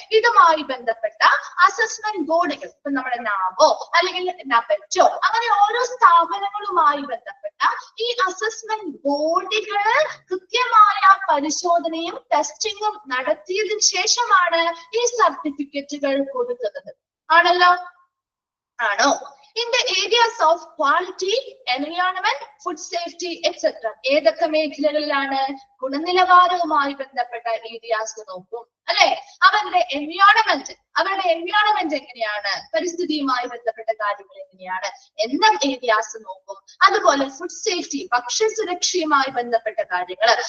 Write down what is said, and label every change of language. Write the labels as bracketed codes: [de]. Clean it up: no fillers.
[ml] ഇതുമായി ബന്ധപ്പെട്ട അസസ്മെന്റ് ബോഡികൾ, ഇപ്പൊ നമ്മുടെ നാവോ അല്ലെങ്കിൽ നബറ്റോ അങ്ങനെ ഓരോ സ്ഥാപനങ്ങളുമായി ബന്ധപ്പെട്ട ഈ അസസ്മെന്റ് ബോഡികൾ കൃത്യമായ പരിശോധനയും ടെസ്റ്റിങ്ങും നടത്തിയതിനു ശേഷമാണ് ഈ സർട്ടിഫിക്കറ്റുകൾ കൊടുക്കുന്നത്. ആണല്ലോ? ആണോ? [en] In the areas of quality, environment, food safety, etc. [ml] ഏതൊക്കെ മേഖലകളിലാണ്? ഗുണനിലവാരവുമായി ബന്ധപ്പെട്ട ഏരിയാസ് നോക്കും അല്ലെ? അവരുടെ എൻവയോൺമെന്റ് എങ്ങനെയാണ്? പരിസ്ഥിതിയുമായി ബന്ധപ്പെട്ട കാര്യങ്ങൾ എങ്ങനെയാണ് എന്ന ഏരിയാസ് നോക്കും. അതുപോലെ ഫുഡ് സേഫ്റ്റി, ഭക്ഷ്യസുരക്ഷയുമായി ബന്ധപ്പെട്ട കാര്യങ്ങൾ.